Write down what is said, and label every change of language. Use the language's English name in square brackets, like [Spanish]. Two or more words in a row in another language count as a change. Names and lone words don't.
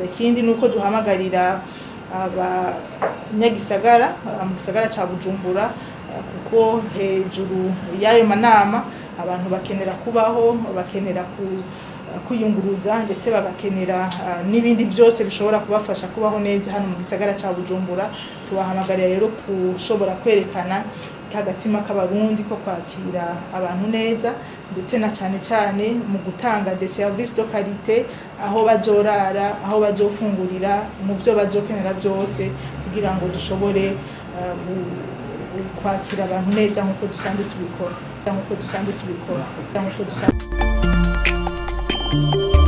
[Rundi] Ikindi nuko duhamagarira abanyagisagara mu gisagara ca Bujumbura, kuko hejuru y'ayo manama abantu bakenera kubaho, bakenera kwiyunguruza ndetse bagakenera n'ibindi byose bishobora kubafasha kubaho neza hano mu gisagara ca Bujumbura. Tubahamagarira rero kushobora kwerekana kagatima k'abarundi ko kwakira abantu neza, ndetse na cane mu gutanga [French] des services de qualité, [Rundi] aho bazorara, aho bazofungurira, mu byo bazokenera byose, kugira ngo dushobore kwakira abantu neza nkuko dusanzwe tubikora.